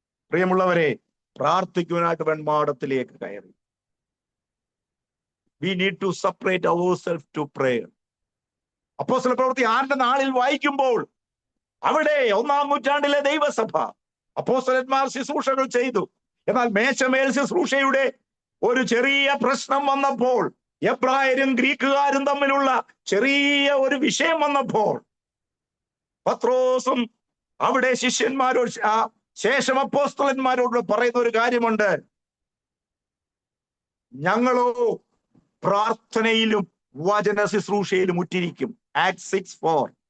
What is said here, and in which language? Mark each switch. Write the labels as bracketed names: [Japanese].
[Malayalam] പ്രിയമുള്ളവരെ, പ്രാർത്ഥിക്കുവാനായിട്ട് വെൺമാടത്തിലേക്ക് കയറി. [English] We need to separate ourselves to prayer. [Malayalam] അപ്പോസ്തലപ്രവൃത്തി 6 നാളിൽ വായിക്കുമ്പോൾ അവിടെ 1-ാം നൂറ്റാണ്ടിലെ ദൈവസഭ അപ്പോസ്തലന്മാർ ശുശ്രൂഷകൾ ചെയ്തു. എന്നാൽ മേശമേൽ ശുശ്രൂഷയുടെ ഒരു ചെറിയ പ്രശ്നം വന്നപ്പോൾ, എബ്രായരും ഗ്രീക്കുകാരും തമ്മിലുള്ള ചെറിയ ഒരു വിഷയം വന്നപ്പോൾ, പത്രോസും അവിടെ ശിഷ്യന്മാരോട് ശേഷം അപ്പോസ്തലന്മാരോട് പറയുന്ന ഒരു കാര്യമുണ്ട്: ഞങ്ങളോ പ്രാർത്ഥനയിലും വചന ശുശ്രൂഷയിലും ഉറ്റിരിക്കും. ആക്ട് 6:4.